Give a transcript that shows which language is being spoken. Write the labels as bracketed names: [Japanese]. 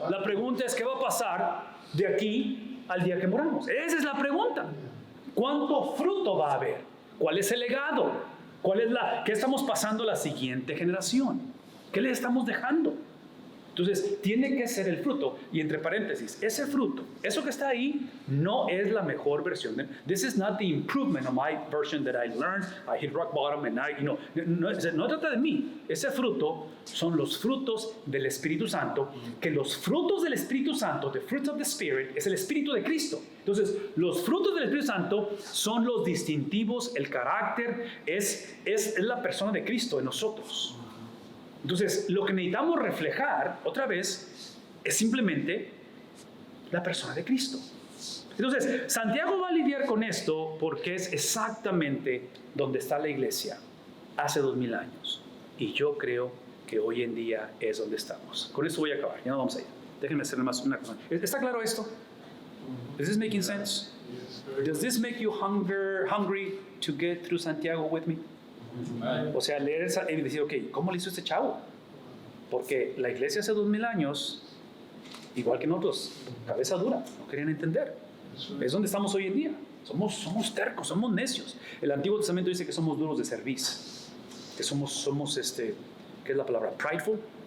[Spanish] La pregunta es, ¿qué va a pasar de aquí al día que moramos? Esa es la pregunta. ¿Cuánto fruto va a haber? ¿Cuál es el legado? ¿Qué estamos pasando a la siguiente generación? ¿Qué le estamos dejando? Entonces, tiene que ser el fruto. Y entre paréntesis, ese fruto, eso que está ahí, no es la mejor versión. [English] This is not the improvement of my version that I learned. I hit rock bottom and [Spanish] no trata de mí. Ese fruto son los frutos del Espíritu Santo, que los frutos del Espíritu Santo, [English] the fruits of the Spirit, [Spanish] es el Espíritu de Cristo. Entonces, los frutos del Espíritu Santo son los distintivos, el carácter, es la persona de Cristo en nosotros. Entonces, lo que necesitamos reflejar, otra vez, es simplemente la persona de Cristo. Entonces, Santiago va a lidiar con esto porque es exactamente donde está la iglesia hace 2000 años. Y yo creo que hoy en día es donde estamos. Con esto voy a acabar, ya no vamos a ir. Déjenme hacer más una cosa. ¿Está claro esto? [English] Is this making sense? Does this make you hungry to get through Santiago with me? [Spanish] O sea, leer esa y decir, ok, ¿cómo le hizo este chavo? Porque la iglesia hace 2000 años, igual que nosotros, cabeza dura, no querían entender. Es donde estamos hoy en día. Somos tercos, somos necios. El Antiguo Testamento dice que somos duros de cerviz, que somos ¿qué es la palabra? Prideful.